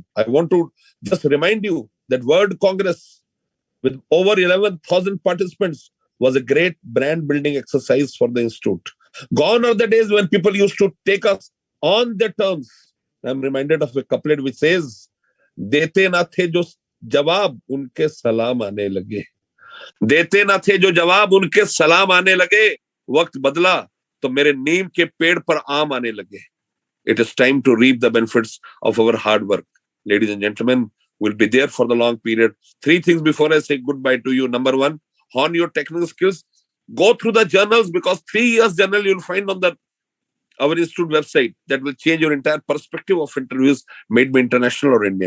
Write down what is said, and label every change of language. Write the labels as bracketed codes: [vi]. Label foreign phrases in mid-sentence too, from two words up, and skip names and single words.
[en] I want to just remind you that World Congress with over 11,000 participants was a great brand building exercise for the institute. Gone are the days when people used to take us on their terms. I'm reminded of a couplet which says, [ur] "دیتے نہ تھے جو جواب ان کے سلام آنے لگے. دیتے نہ تھے جو جواب ان کے سلام آنے لگے. وقت بدلا تو میرے نیم کے پیڑ پر آم آنے لگے." [en] It is time to reap the benefits of our hard work. Ladies and gentlemen, we'll be there for the long period. 3 things before I say goodbye to you. Number 1, hone your technical skills. Go through the journals, because 3 years journal you'll find on our institute website that will change your entire perspective of interviews made by international or Indian.